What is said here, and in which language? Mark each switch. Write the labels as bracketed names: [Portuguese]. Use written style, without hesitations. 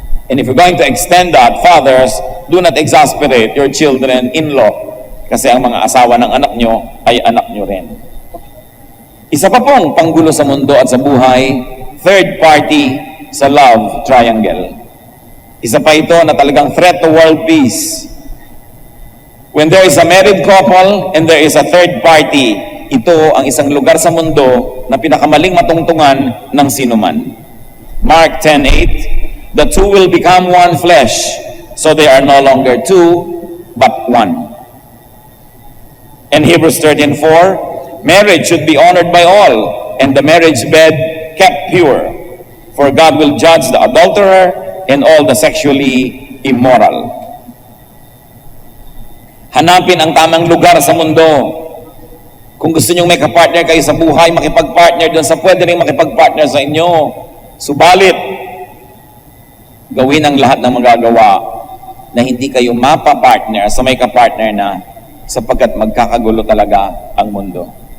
[English] And if you're going to extend that, fathers, do not exasperate your children-in-law. [Filipino] Kasi ang mga asawa ng anak nyo ay anak nyo rin. Isa pa pong panggulo sa mundo at sa buhay, third party sa love triangle. Isa pa ito na talagang [English] threat to world peace. When there is a married couple and there is a third party, [Filipino] ito ang isang lugar sa mundo na pinakamaling matungtungan ng sinuman. [English] Mark 10:8, the two will become one flesh, so they are no longer two, but one. And Hebrews 13:4, marriage should be honored by all, and the marriage bed kept pure, for God will judge the adulterer and all the sexually immoral. [Filipino] Hanapin ang tamang lugar sa mundo. Kung gusto nyong may kapartner kayo sa buhay, makipag-partner doon sa pwede rin makipag-partner sa inyo. Subalit, gawin ang lahat ng magagawa na hindi kayo mapapartner sa may kapartner na, sapagkat magkakagulo talaga ang mundo.